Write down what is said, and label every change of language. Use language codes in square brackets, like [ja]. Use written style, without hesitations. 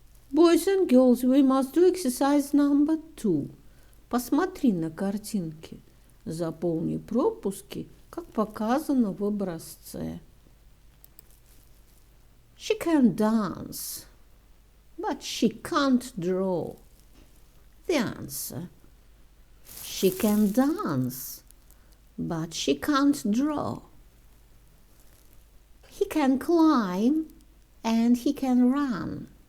[en] Boys and girls, we must do exercise number 2. [ru] Посмотри на картинки. Заполни пропуски, как показано в образце. [en] She can dance, but she can't draw. The answer. She can dance, but she can't draw. He can climb and he can run.